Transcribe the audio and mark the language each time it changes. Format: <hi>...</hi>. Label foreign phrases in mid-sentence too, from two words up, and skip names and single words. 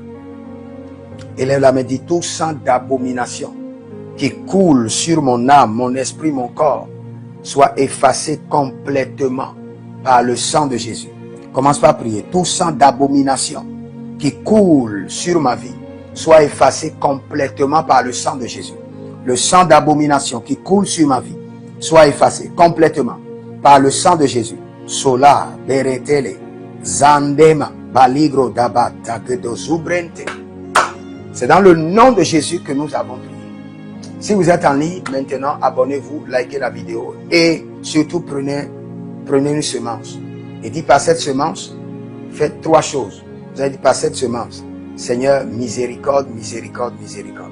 <fr>Élève la main, dit tout sang d'abomination qui coule sur mon âme, mon esprit, mon corps, soit effacé complètement par le sang de Jésus. Commence par prier. Tout sang d'abomination qui coule sur ma vie soit effacé complètement par le sang de Jésus. Le sang d'abomination qui coule sur ma vie soit effacé complètement par le sang de Jésus. Sola, beretele, zandema, baligro dabat, tagedo zubrente. C'est dans le nom de Jésus que nous avons prié. Si vous êtes en ligne, maintenant, abonnez-vous, likez la vidéo et surtout prenez une semence. Et dites par cette semence, faites 3 choses. Vous allez dire par cette semence, Seigneur, miséricorde, miséricorde, miséricorde.</fr>